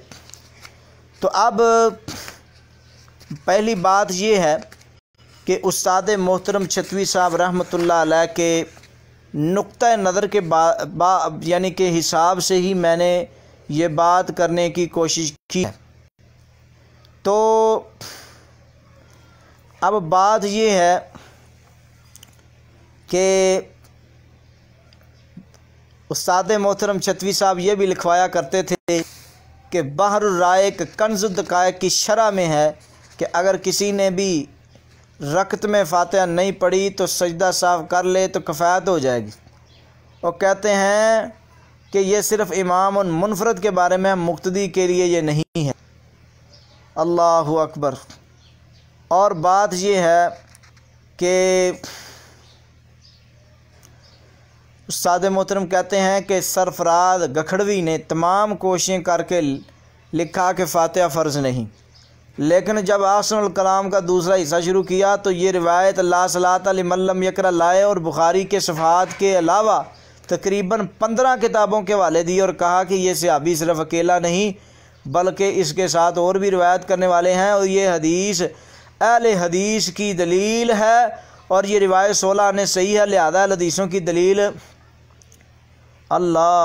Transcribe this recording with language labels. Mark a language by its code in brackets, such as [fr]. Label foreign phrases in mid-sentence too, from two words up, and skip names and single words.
[ur] تو اب پہلی بات یہ ہے کہ استاد محترم چھتوی صاحب [ar] رحمۃ اللہ علیہ [ur] کے نقطہ نظر کے یعنی کے حساب سے ہی میں نے یہ بات کرنے کی کوشش کی ہے. تو اب بات یہ ہے کہ استاد محترم چھتوی صاحب یہ بھی لکھوایا کرتے تھے کہ بحر الرائق کنز الدقائق کی شرح میں ہے کہ اگر کسی نے بھی رکعت میں فاتحہ نہیں پڑھی تو سجدہ صاف کر لے تو کفایت ہو جائے گی. اور کہتے ہیں کہ یہ صرف امام اور منفرد کے بارے میں، مقتدی کے لیے یہ نہیں ہے. [ar] اللهُ أكبر. [ur] اور بات یہ ہے کہ استاد محترم کہتے ہیں کہ سرفراز گکھڑوی نے تمام کوششیں کر کے لکھا کہ فاتحہ فرض نہیں، لیکن جب احسن الکلام کا دوسرا حصہ شروع کیا تو یہ روایت [ar] لا صلاة لمن لم يقرأ [ur] لائے اور بخاری کے صفحات کے علاوہ تقریباً 15 کتابوں کے حوالے دیے اور کہا کہ یہ صحابی صرف اکیلا نہیں بلکہ اس کے ساتھ اور بھی روایت کرنے والے ہیں اور یہ حدیث اہل حدیث کی دلیل ہے اور یہ روایت 16 نے صحیح ہے، لہٰذا حدیثوں کی دلیل اللہ.